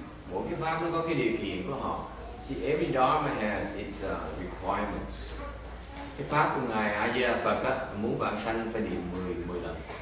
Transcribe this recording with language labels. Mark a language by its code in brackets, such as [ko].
[vi] Mỗi cái pháp nó có cái điều kiện của họ. [en] See, every Dharma has its requirements. [vi] Cái pháp của ngài A Di Đà Phật á, muốn vãng sanh phải niệm 10 lần.